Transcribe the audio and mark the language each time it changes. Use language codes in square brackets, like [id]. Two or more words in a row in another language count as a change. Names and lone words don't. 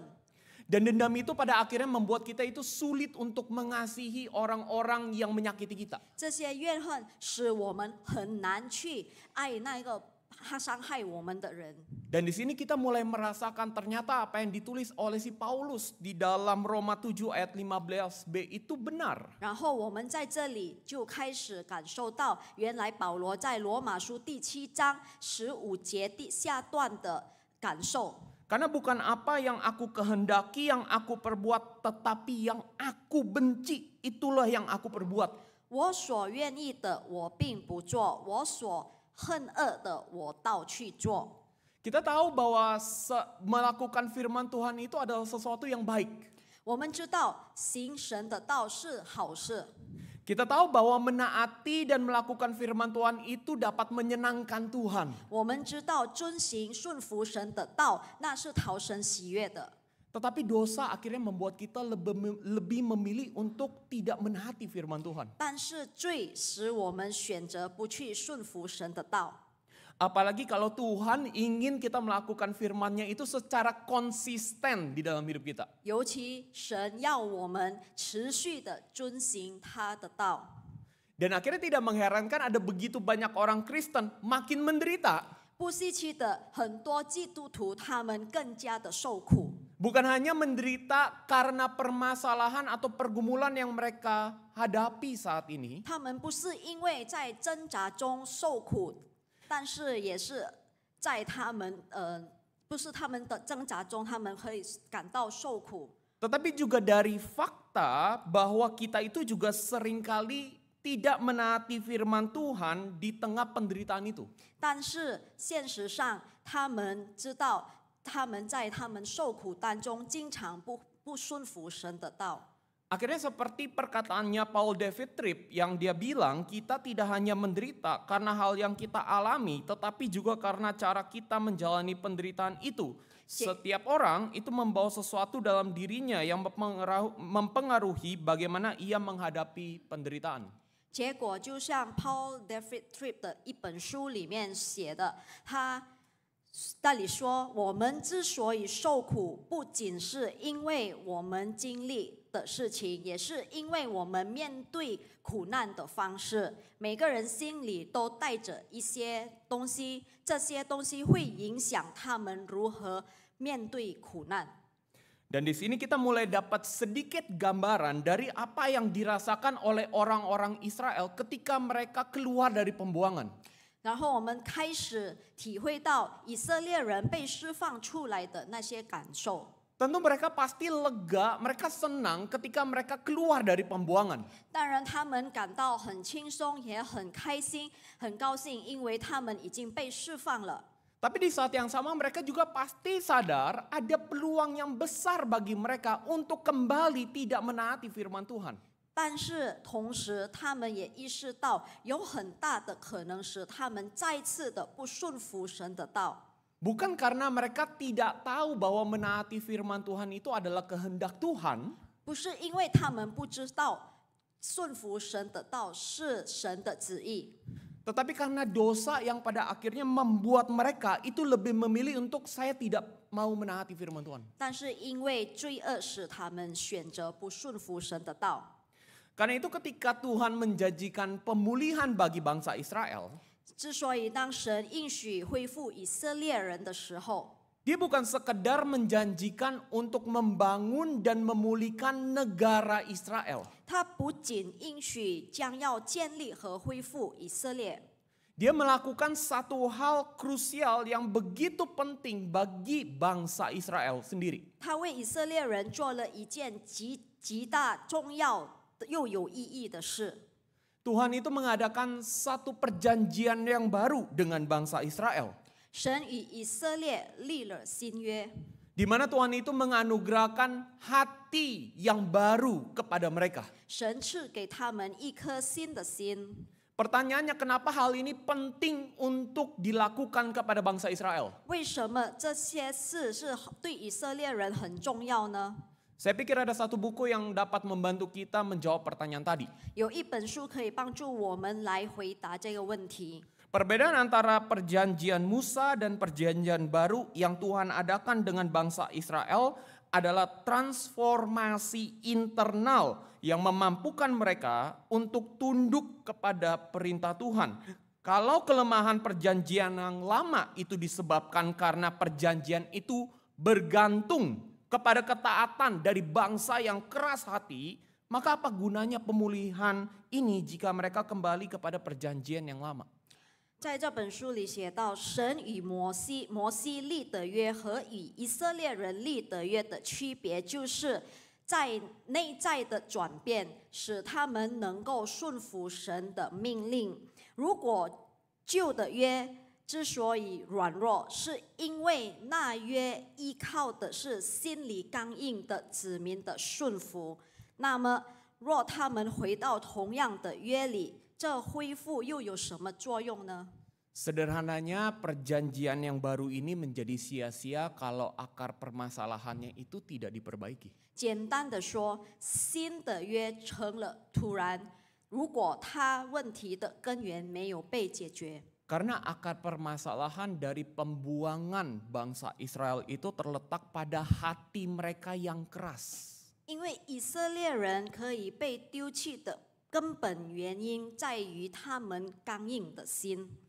[id] Dan dendam itu pada akhirnya membuat kita itu sulit untuk mengasihi orang-orang yang menyakiti kita. [zh] 这些怨恨使我们很难去爱那个他伤害我们的人。 [id] Dan di sini kita mulai merasakan ternyata apa yang ditulis oleh si Paulus di dalam Roma 7 ayat 15b itu benar. [zh] 然后我们在这里就开始感受到，原来保罗在罗马书第7章15节第下段的感受。 [id] Karena bukan apa yang aku kehendaki yang aku perbuat, tetapi yang aku benci itulah yang aku perbuat. [zh] 我所愿意的，我并不做；我所恨恶的，我倒去做。 [id] Kita tahu bahwa melakukan firman Tuhan itu adalah sesuatu yang baik. [zh] 我们知道行神的道是好事， [id] Kita tahu bahwa menaati dan melakukan firman Tuhan itu dapat menyenangkan Tuhan. [zh] 我们知道遵行顺服神的道，那是讨神喜悦的。 [id] Tetapi dosa akhirnya membuat kita lebih memilih untuk tidak menaati firman Tuhan. [zh] 但是罪使我们选择不去顺服神的道。 [id] Apalagi kalau Tuhan ingin kita melakukan firman-Nya itu secara konsisten di dalam hidup kita. [zh] 尤其神要我们持续的遵行他的道。 [id] Dan akhirnya tidak mengherankan ada begitu banyak orang Kristen makin menderita. [zh] 不稀奇的，很多基督徒他们更加的受苦。 [id] Bukan hanya menderita karena permasalahan atau pergumulan yang mereka hadapi saat ini. [zh] 他们不是因为在挣扎中受苦，但是也是在他们不是他们的挣扎中，他们可以感到受苦。 [id] Tetapi juga dari fakta bahwa kita itu juga seringkali tidak menaati firman Tuhan di tengah penderitaan itu. [zh] 但是现实上，他们知道他们在他们受苦当中，经常不顺服神的道。 [id] Akhirnya seperti perkataannya Paul David Tripp yang dia bilang kita tidak hanya menderita karena hal yang kita alami, tetapi juga karena cara kita menjalani penderitaan itu. Setiap orang itu membawa sesuatu dalam dirinya yang mempengaruhi bagaimana ia menghadapi penderitaan. [zh] 结果就像 Paul David Tripp 的一本书里面写的，他那里说，我们之所以受苦，不仅是因为我们经历的事情，也是因为我们面对苦难的方式。每个人心里都带着一些东西，这些东西会影响他们如何面对苦难。 [id] Dan di sini kita mulai dapat sedikit gambaran dari apa yang dirasakan oleh orang-orang Israel ketika mereka keluar dari pembuangan. [zh] 然后我们开始体会到以色列人被释放出来的那些感受。 [id] Tentu mereka pasti lega, mereka senang ketika mereka keluar dari pembuangan. [zh] 当然，他们感到很轻松，也很开心、很高兴，因为他们已经被释放了。 [id] Tapi di saat yang sama mereka juga pasti sadar ada peluang yang besar bagi mereka untuk kembali tidak menaati firman Tuhan. [zh] 但是同时，他们也意识到有很大的可能是他们再次的不顺服神的道。 [id] Bukan karena mereka tidak tahu bahwa menaati firman Tuhan itu adalah kehendak Tuhan. [zh] 不是因为他们不知道顺服神的道是神的旨意。 [id] Tetapi karena dosa yang pada akhirnya membuat mereka itu lebih memilih untuk saya tidak mau menaati firman Tuhan. [zh] 但是因为罪恶使他们选择不顺服神的道。 [id] Karena itu ketika Tuhan menjanjikan pemulihan bagi bangsa Israel, [zh] 之所以当神应许恢复以色列人的时候， [id] dia bukan sekedar menjanjikan untuk membangun dan memulihkan negara Israel. [zh] 他不仅应许将要建立和恢复以色列， [id] Dia melakukan satu hal krusial yang begitu penting bagi bangsa Israel sendiri. [zh] 他为以色列人做了一件极大重要又有意义的事。 [id] Tuhan itu mengadakan satu perjanjian yang baru dengan bangsa Israel. [zh] 神与以色列立了新约， [id] Di mana Tuhan itu menganugerahkan hati yang baru kepada mereka. [zh] 神赐给他们一颗新的心。 [id] Pertanyaannya kenapa hal ini penting untuk dilakukan kepada bangsa Israel? [zh] 为什么这些事是对以色列人很重要呢？ [id] Saya pikir ada satu buku yang dapat membantu kita menjawab pertanyaan tadi. [zh] 有一本书可以帮助我们来回答这个问题。 [id] Perbedaan antara perjanjian Musa dan perjanjian baru yang Tuhan adakan dengan bangsa Israel adalah transformasi internal yang memampukan mereka untuk tunduk kepada perintah Tuhan. Kalau kelemahan perjanjian yang lama itu disebabkan karena perjanjian itu bergantung kepada ketaatan dari bangsa yang keras hati, maka apa gunanya pemulihan ini jika mereka kembali kepada perjanjian yang lama? [zh] 在这本书里写到，神与摩西立的约和与以色列人立的约的区别，就是在内在的转变，使他们能够顺服神的命令。如果旧的约之所以软弱，是因为那约依靠的是心里刚硬的子民的顺服。那么，若他们回到同样的约里，这恢复又有什么作用呢？ [id] Sederhananya perjanjian yang baru ini menjadi sia-sia kalau akar permasalahannya itu tidak diperbaiki. [zh] 简单的说，新的约成了突然，如果它问题的根源没有被解决。 [id] Karena akar permasalahan dari pembuangan bangsa Israel itu terletak pada hati mereka yang keras. [zh] 因为以色列人可以被丢弃的根本原因在于他们刚硬的心。